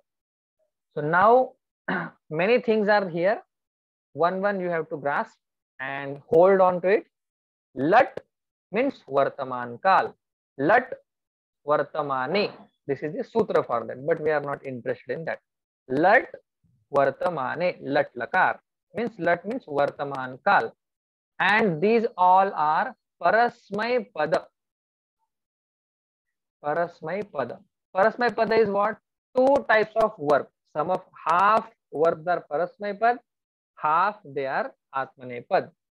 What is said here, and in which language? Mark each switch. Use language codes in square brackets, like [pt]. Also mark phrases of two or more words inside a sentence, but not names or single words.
[en] So now many things are here. One you have to grasp and hold on to it. Lat means [sa] Vartaman Kal. Lat Vartamane. [en] This is the sutra for that, but we are not interested in that. [sa] Lat Vartamane. Lat Lakar [en] means Lat means [sa] Vartaman Kal. [en] And these all are [sa] Parasmay Pada. Parasmay Pada. Parasmay Pada [en] is what? Two types of verb. Some of half verbs are [sa] Parasmay Pad, [en] half they are Atmanepad.